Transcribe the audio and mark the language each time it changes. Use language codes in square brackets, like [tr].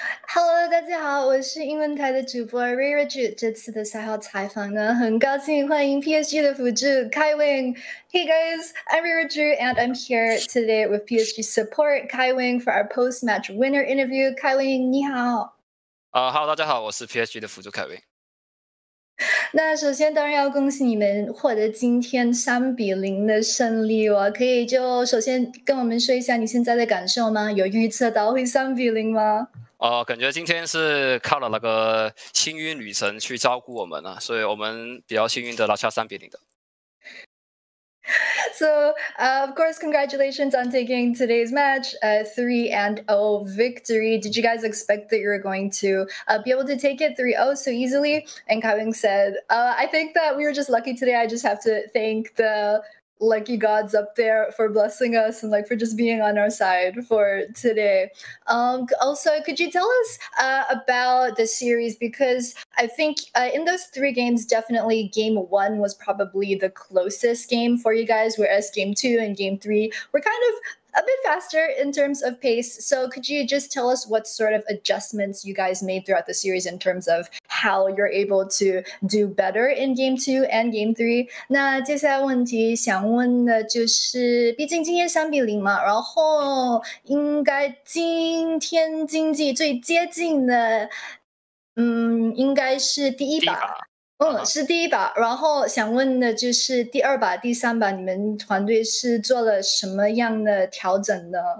[zh] Hello，大家好，我是英文台的主播 Reirachuu。这次的赛后采访呢，很高兴欢迎 PSG 的辅助 Kaiwing。 [en] Hey guys, I'm Reirachuu and I'm here today with PSG support Kaiwing for our post-match winner interview. [zh] Kaiwing，你好。 Hello，大家好，我是 PSG 的辅助凯威。那首先当然要恭喜你们获得今天3-0的胜利哦。可以就首先跟我们说一下你现在的感受吗？有预测到会3-0吗？感觉今天是靠了那个幸运女神去照顾我们了，所以我们比较幸运的拿下3-0的。 [en] So, of course, congratulations on taking today's match, 3-0 victory. Did you guys expect that you were going to be able to take it 3-0 so easily? And Kaiwing said, I think that we were just lucky today. I just have to thank the lucky gods up there for blessing us and for just being on our side for today. Also, could you tell us about the series? Because I think in those 3 games, definitely game 1 was probably the closest game for you guys, whereas game 2 and game 3 were kind of a bit faster in terms of pace. So could you just tell us what sort of adjustments you guys made throughout the series in terms of how you're able to do better in game 2 and game 3? [zh] 那接下来问题想问的就是，毕竟今天3-0嘛，然后应该今天经济最接近的，应该是第一把。是第一把，然后想问的就是第2把、第3把，你们团队是做了什么样的调整呢？